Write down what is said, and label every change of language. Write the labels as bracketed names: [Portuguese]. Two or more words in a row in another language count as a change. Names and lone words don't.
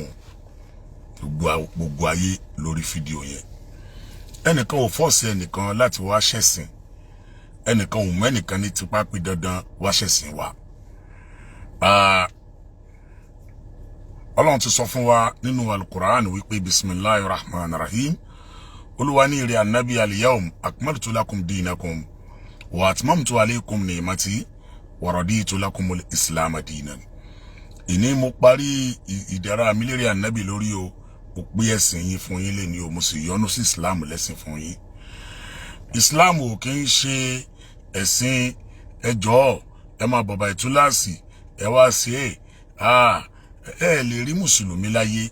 [Yoruba] Gbogbo ayé lórí fídíò yẹn. Ẹnìkan ò fọ́ọ̀sì ẹnìkan láti wá ṣẹ̀sìn. ẹnìkan ò mẹ́nìkan ní tipa pé dandan wá ṣẹ̀sìn wa. Ọlọ́run ti sọ fún wa nínú Al-Qur'an wípé [Arabic] بسم الله الرحمن الرحيم. [Yoruba] Olúwa ní ìrẹ Ànábì [Arabic] اليوم أكملت لكم دينكم وأتممت عليكم نعمتي ورضيت لكم الإسلام دينا. [Yoruba] Ìní mo parí ìdẹ̀ra mi lérí Ànábì lórí o, mo pé ẹ̀sìn yín fún yín lẹ́ni o, mo sì yọ́nú sí Islam lẹ́sìn fún yín. Islam ò kì í ṣe ẹ̀sìn ẹjọ́ ẹ máa bọ̀bà ìtúláàsì ẹ wá sí ẹ lè rí mùsùlùmí láyé.